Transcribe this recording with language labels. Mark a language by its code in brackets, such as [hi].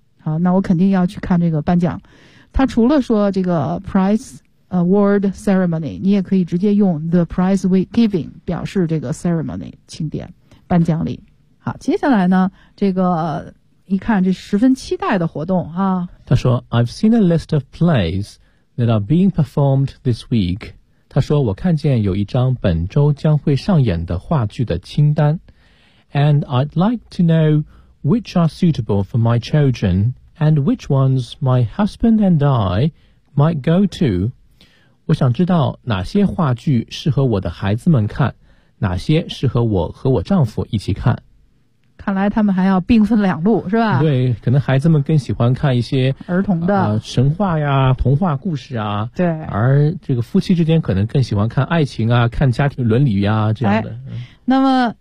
[zh] 好，那我肯定要去看这个颁奖。它除了说这个 [en] prizeAward ceremony, [zh] 你也可以直接用 [en] the prize giving [zh] 表示这个 ceremony, 庆典颁奖礼。好，接下来呢这个一看这十分期待的活动啊。他说 [en] I've seen a list of plays that are being performed this week. [zh] 他说我看见有一张本周将会上演的话剧的清单。 [en] And I'd like to know which are suitable for my children and which ones my husband and I might go to. [zh] 我想知道哪些话剧适合我的孩子们看，哪些适合我和我丈夫一起看。看来他们还要并分两路是吧？对，可能孩子们更喜欢看一些儿童的神话呀，童话故事啊。对，而这个夫妻之间可能更喜欢看爱情啊，看家庭伦理啊这样的。